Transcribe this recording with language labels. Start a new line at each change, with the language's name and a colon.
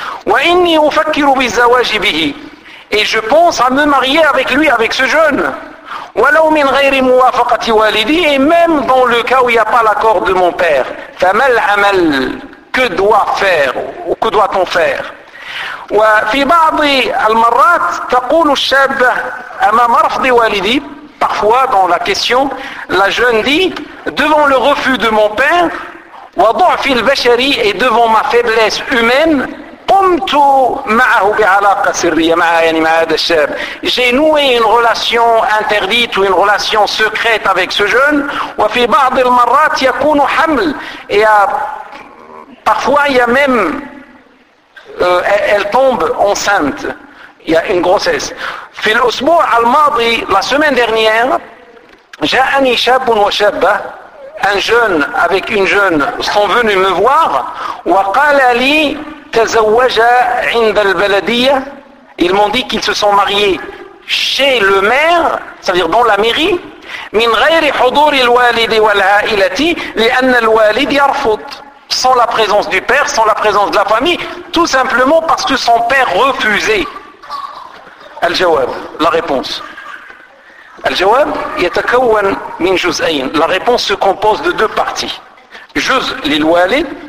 Arabic: وإني أفكر بالزواج به,
French: et je pense à me marier avec lui, avec ce jeune.
Arabic: ولو من غير موافقة والدي,
French: et même dans le cas où il n'y a pas l'accord de mon père,
Arabic: فما العمل,
French: que dois faire ou que doit-on faire.
Arabic: وفي بعض المرات تقول الشاب أمام رفض والدي,
French: parfois dans la question la jeune dit devant le refus de mon père,
Arabic: وضعف البشري,
French: et devant ma faiblesse humaine,
Arabic: قمت معه بعلاقة سرية مع يعني مع هذا الشاب.
French: J'ai noué une relation interdite ou une relation secrète avec ce jeune.
Arabic: وفي بعض المرات يكون حمل.
French: Et parfois il y a même elle tombe enceinte. Il y a une grossesse.
Arabic: في الأسبوع الماضي,
French: la semaine dernière,
Arabic: جاءني شاب وشابة.
French: Un jeune avec une jeune sont venus me voir.
Arabic: وقال لي تزوج عند البلدية.
French: Ils m'ont dit qu'ils se sont mariés chez le maire, c'est-à-dire dans la mairie.
Arabic: من غير حضور الوالد والعائلة, لأن الوالد يرفض.
French: Sans la présence du père, sans la présence de la famille, tout simplement parce que son père refusait.
Arabic: الجواب,
French: la réponse.
Arabic: الجواب يتكون من جزئين.
French: La réponse se compose de deux parties.
Arabic: جزء للوالد.